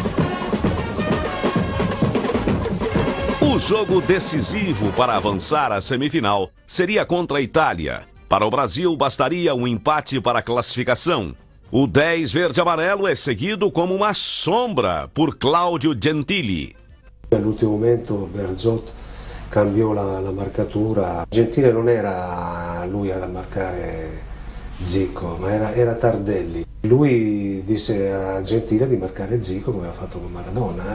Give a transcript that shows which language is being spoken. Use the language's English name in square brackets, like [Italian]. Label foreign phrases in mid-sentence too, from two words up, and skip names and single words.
[Portuguese] O jogo decisivo para avançar à semifinal seria contra a Itália. Para o Brasil, bastaria um empate para a classificação. O 10 verde-amarelo é seguido como uma sombra por Claudio Gentili. [Italian] All'ultimo momento Bearzot cambiò la marcatura. Gentili non era lui a marcare Zico, ma era Tardelli. Lui disse a Gentili di marcare Zico come aveva fatto con Maradona.